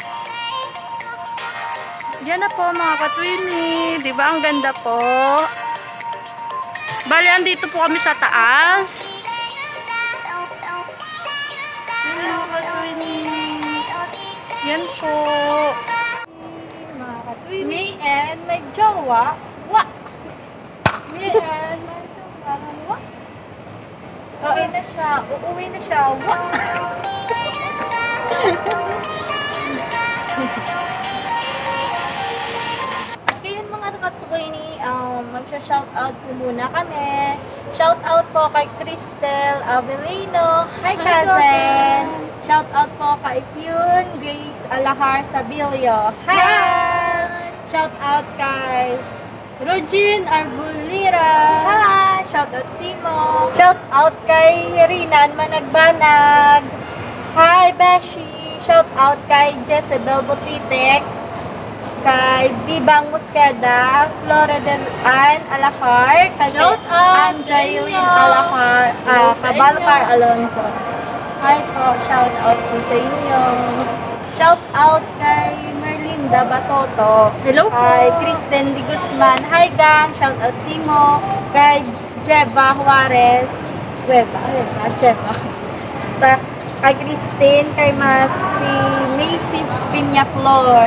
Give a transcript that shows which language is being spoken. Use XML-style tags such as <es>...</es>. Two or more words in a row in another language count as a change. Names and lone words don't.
<tl>Yan na po mga katwini. Diba ang ganda po? Bali, andito po kami sa taas. Yan mga katwini. Yan po. Mga katwini.</tl> <en>Me and</en> <tl>may jowa. Wa!</tl> <en>Me and</en> <tl>may jowa. Wa! Uuwi na siya. Uuwi na siya. Wa! Ngayon mga katwini, magsha-shoutout po muna kami. Shoutout po kay Cristel Avelino.</tl> <en>Hi cousin!</en> <tl>Shoutout po kay Pune Grace Alahar Sabilio. Hi! Shoutout kay Rogin Arbulira. Hi! Shoutout Simo. Shoutout kay Rinan Managbanag. Hi Beshi! Shoutout kay Jezebel Butitek. Kay Bibang Musqueda, Flora del An Alahar, kay Andrailin Alahar, Kabalcar Alonso. Hi po, shout out po sa inyo. Shout out kay Merlinda Batoto. Hello po. Kay Kristen Di Guzman.</tl> <en>Hi gang,</en> <tl>shout out Simo. Kay Jeba Juarez. Jeba. Basta kay Christine, kay Macy Piñaflor.</tl>